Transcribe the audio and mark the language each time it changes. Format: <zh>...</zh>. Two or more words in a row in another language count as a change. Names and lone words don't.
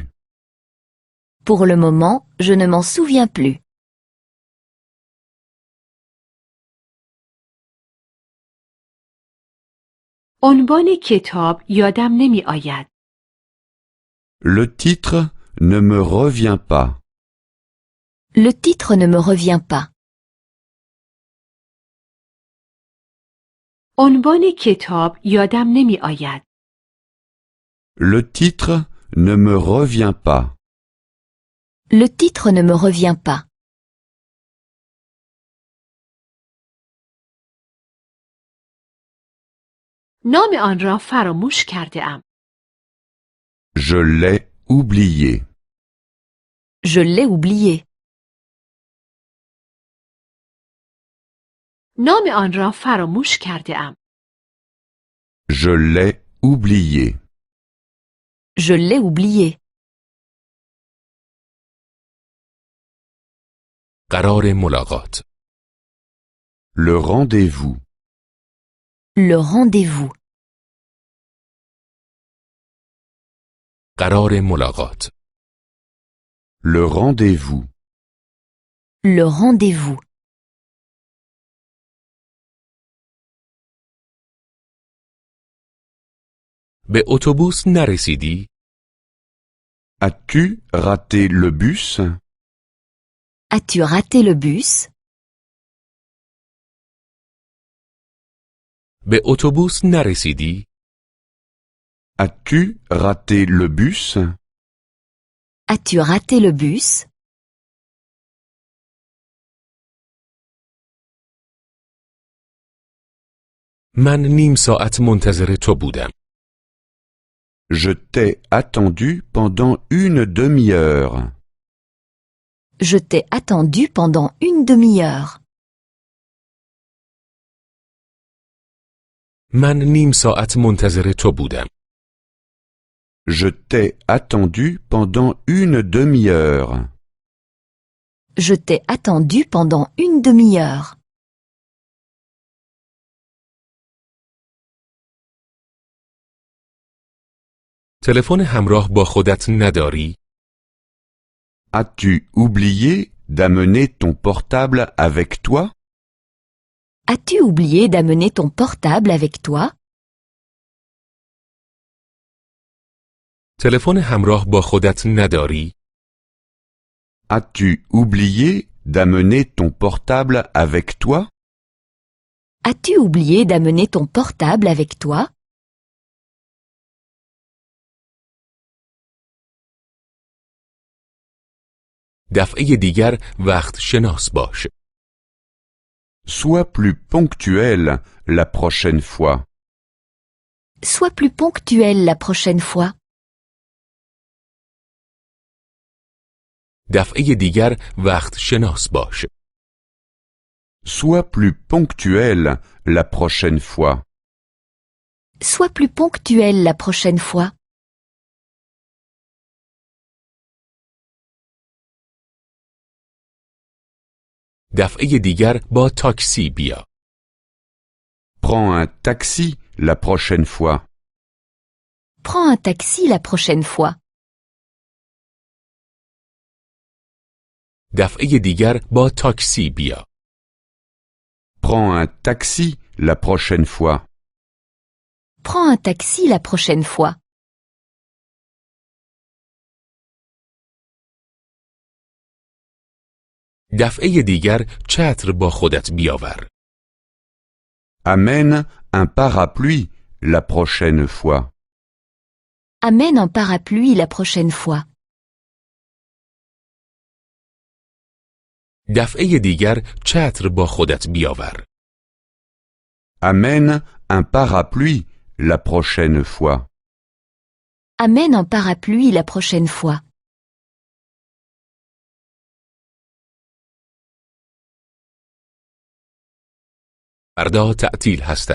<fr>Pour le moment, je ne m'en souviens plus.</fr> <fa>عنوان کتاب یادم نمی آید.</fa> <fr>Le titre ne me revient pas. Le titre ne me revient pas.</fr> <fa>عنوان کتاب یادم نمی آید.</fa> <fr>Le titre ne me revient pas. Le titre ne me revient pas.</fr> <fa>نام آن را فراموش کرده ام.</fa> <fr>Je l'ai oublié. Je l'ai oublié.</fr> <fa>نام آن را فراموش کرده ام.</fa> <fr>Je l'ai oublié. Je l'ai oublié.</fr> <fa>قرار ملاقات.</fa> <fr>Le rendez-vous. Le rendez-vous.</fr> <fa>قرار ملاقات.</fa> <fr>Le rendez-vous. Le rendez-vous.</fr> <fa>به اتوبوس نرسیدی؟</fa> <fr>As-tu raté le bus? As-tu raté le bus?</fr> <fa>به اتوبوس نرسیدی؟</fa> <fr>As-tu raté le bus? As-tu raté le bus?</fr> <fa>من نیم ساعت منتظر تو بودم.</fa> <fr>Je t'ai attendu pendant une demi-heure. Je t'ai attendu pendant une demi-heure.</fr> <fa>من نیم ساعت منتظر تو بودم.</fa> <fr>Je t'ai attendu pendant une demi-heure. Je t'ai attendu pendant une demi-heure.</fr> <fa>تلفن همراه با خودت نداری؟</fa> <fr>As-tu oublié d'amener ton portable avec toi? As-tu oublié d'amener ton portable avec toi?</fr> <fa>تلفن همراه با خودت نداری؟</fa> <fr>As-tu oublié d'amener ton portable avec toi? As-tu oublié d'amener ton portable avec toi?</fr> <fa>دفعه دیگر وقت شناس باش.</fa> <fr>Sois plus ponctuel la prochaine fois. Sois plus ponctuel la prochaine fois.</fr> <fa>دفعه دیگر وقت شناس باش.</fa> <fr>Sois plus ponctuel la prochaine fois. Sois plus ponctuel la prochaine fois.</fr> <fa>دفعه دیگر با تاکسی بیا.</fa> <fr>Prends un taxi la prochaine fois. Prends un taxi la prochaine fois.</fr> <fa>دفعه دیگر با تاکسی بیا.</fa> <fr>Prends un taxi la prochaine fois. Prends un taxi la prochaine fois.</fr> <fa>دفعه دیگر چتر با خودت بیاور.</fa> <fr>Amène un parapluie la prochaine fois. Amène un parapluie la prochaine fois.</fr> <fa>دفعه دیگر چتر با خودت بیاور.</fa> <fr>Amène un parapluie la prochaine fois. Amène un parapluie la prochaine fois.</fr> <fa>فردا تعطیل هستم.</fa>